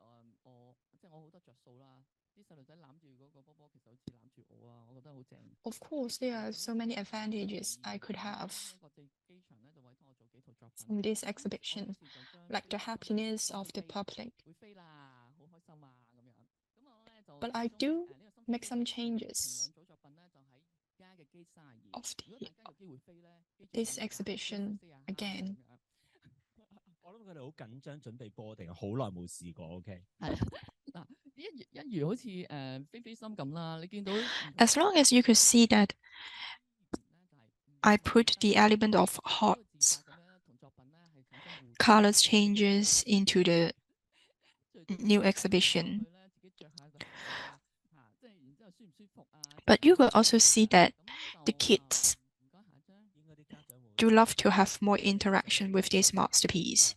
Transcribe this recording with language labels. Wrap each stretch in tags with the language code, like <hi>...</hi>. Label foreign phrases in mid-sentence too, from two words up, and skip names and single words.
<en>Of course, there are so many advantages I could have from this exhibition, like the happiness of the public. But I do make some changes of this exhibition again.</en> <yue>我諗佢哋好緊張準備波定好耐冇試過 ，OK？係嗱，一如好似飛飛心咁啦，你見到</yue> <en>As long as you could see that I put the element of hearts, colors changes into the new exhibition. But you could also see that the kids do love to have more interaction with this masterpiece.</en>